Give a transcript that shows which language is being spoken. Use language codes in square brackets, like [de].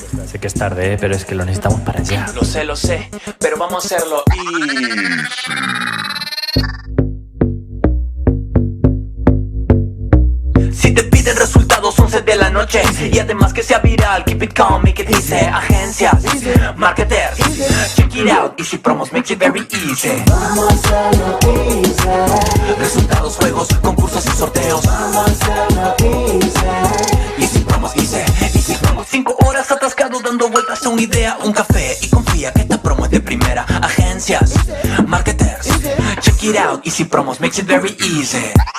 [es] Sé que es tarde, pero es que lo necesitamos para allá. Lo sé, pero vamos a hacerlo Si te piden resultados 11 de la noche y además que sea viral, [en] keep it calm, make it easy. Agencias, marketers, check it out, easy promos makes it very easy. [es] Vamos a hacerlo easy. Resultados, juegos, concursos y sorteos. Vamos a hacerlo easy. [en] Easy promos, easy promos. [es] 5 horas atascado dando vueltas a una idea, un café y confía que esta promo es de primera. [en] Agencias, marketers, check it out, easy promos makes it very easy.